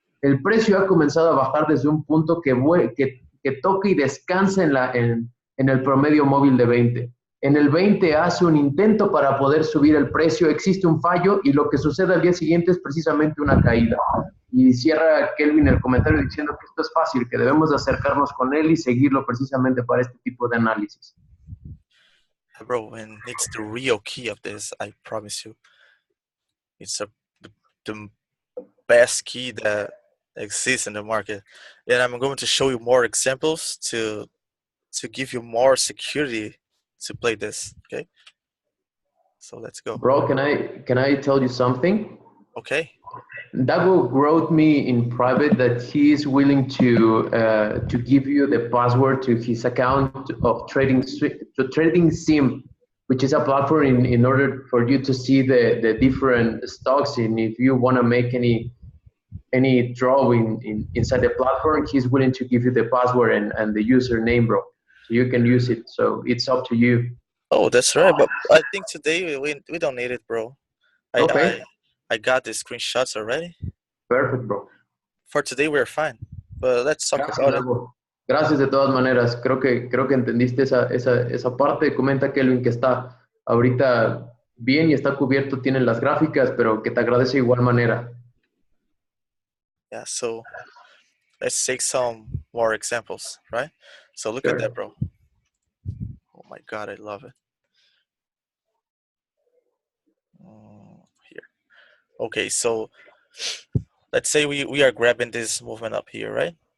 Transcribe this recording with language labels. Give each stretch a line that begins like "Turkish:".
Spanish: El precio ha comenzado a bajar desde un punto que toca y descansa en el promedio móvil de 20. En el 20 hace un intento para poder subir el precio, existe un fallo y lo que sucede al día siguiente es precisamente una caída. Y cierra Kelvin el comentario diciendo que esto es fácil, que debemos de acercarnos con él y seguirlo precisamente para este tipo de análisis.
English: Bro, and it's the real key of this, I promise you. It's the best key that exists in the market. And I'm going to show you more examples to give you more security to play this, okay? So let's go. Bro, can I tell you something? Okay. Dago wrote me in private that he is willing to give you the password to his account of Trading Sim, which is a platform in order for you to see the different stocks. And if you want to make any drawing inside the platform, he's willing to give you the password and the username, bro. So you can use it. So it's up to you. Oh, that's right. But I think today we don't need it, bro. Okay. I got the screenshots already. Perfect, bro. For today, we're fine. But let's talk
Spanish: Gracias,
English: about
Spanish: Dago. Gracias de todas maneras. Creo que entendiste esa parte. Comenta Kelvin que está ahorita bien y está cubierto, tienen las gráficas, pero que te agradece de igual manera.
English: Yeah, so let's take some more examples, right? So look at that, bro. Oh my God, I love it. Here. Okay, so let's say we are grabbing this movement up here, right?